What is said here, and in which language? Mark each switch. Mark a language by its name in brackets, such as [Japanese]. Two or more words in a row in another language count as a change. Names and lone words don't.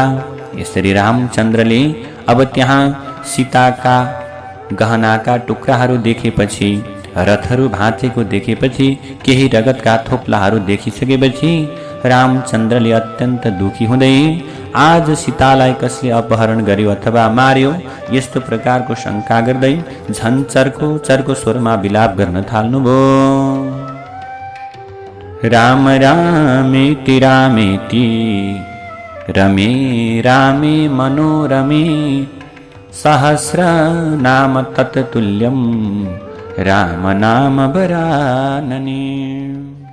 [Nepali] यसरी रामचन्द्रले अब त्यहाँ सीताका गहनाका टुक्राहरू देखेपछि, रथहरू भाँचेको देखेपछि, केही रगतका थोप्लाहरू देखिसकेपछि रामचन्द्रले अत्यन्त दुखी हुँदै आज सीतालाई कसले अपहरण गर्यो अथवा मार्यो यस्तो प्रकारको शङ्का गर्दै झन् चर्को स्वरमा विलाप गर्न थाल्नुभयो। [Sanskrit] राम रामेति रामेति रमे रामे मनोरमे सहस्रनाम तत्तुल्यं राम नाम वरानने।